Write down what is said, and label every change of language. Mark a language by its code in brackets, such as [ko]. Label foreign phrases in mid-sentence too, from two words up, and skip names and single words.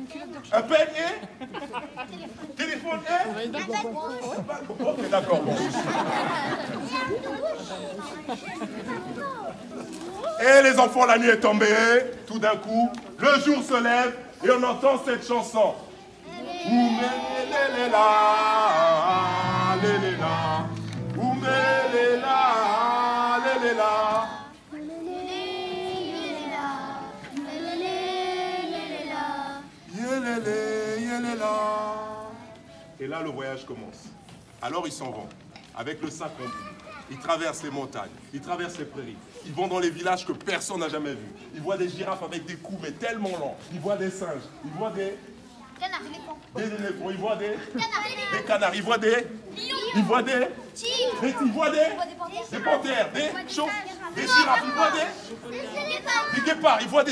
[fr] Un peigne et... Téléphone et... Ok, d'accord. Bon. Et les enfants, la nuit est tombée. Tout d'un coup, le jour se lève et on entend cette chanson. Oumelela, lelela, oumelela, lelela. Yelele, yelela. Et là, le voyage commence. Alors, ils s'en vont, avec le sac rempli. Ils traversent les montagnes, ils traversent les prairies. Ils vont dans les villages que personne n'a jamais vus. Ils voient des girafes avec des coups, mais tellement longs. Ils voient des singes, ils voient des Des éléphants, il voit des canards, il voit des panthères, des girafes, il voit des guépards, il voit des